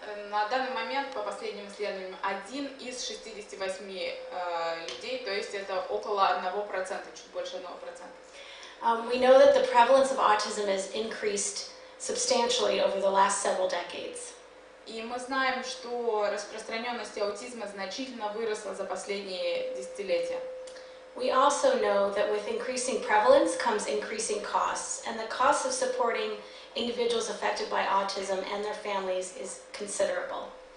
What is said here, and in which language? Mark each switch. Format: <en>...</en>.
<ru>На данный момент, по последним исследованиям, 1 из 68 людей, то есть это около 1%, чуть больше 1%.</ru> <en>We know that the prevalence of autism has increased substantially over the last several decades.</en> <ru>И мы знаем, что распространенность аутизма значительно выросла за последние десятилетия.</ru> <en>We also know that with increasing prevalence comes increasing costs, and the cost of supporting individuals affected by autism and their families is considerable.</en>